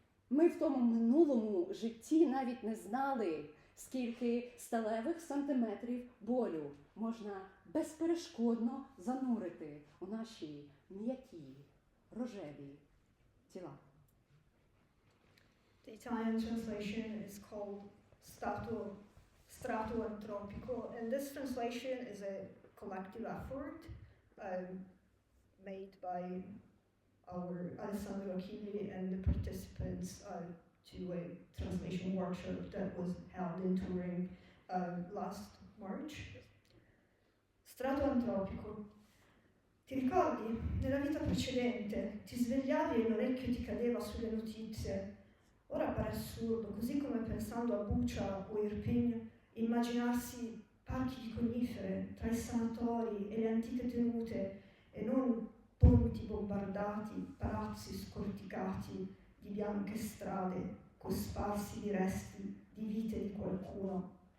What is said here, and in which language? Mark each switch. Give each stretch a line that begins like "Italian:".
Ukrainian: Ми в тому минулому житті навіть не знали, скільки сталевих сантиметрів болю можна безперешкодно занурити у наші м'які, рожеві тіла.
English: The Italian translation is called Strato Antropico, and this translation is a collective effort made by our Alessandro Achilli and the participants to a translation workshop that was held in Turin last March.
Italian: Strato Antropico. Ti ricordi? Nella vita precedente ti svegliavi e l'orecchio ti cadeva sulle notizie. Ora pare assurdo, così come pensando a Bucha o Irpin, immaginarsi parchi di conifere tra i sanatori e le antiche tenute e non ponti bombardati, palazzi scorticati di bianche strade cosparsi di resti di vite di qualcuno.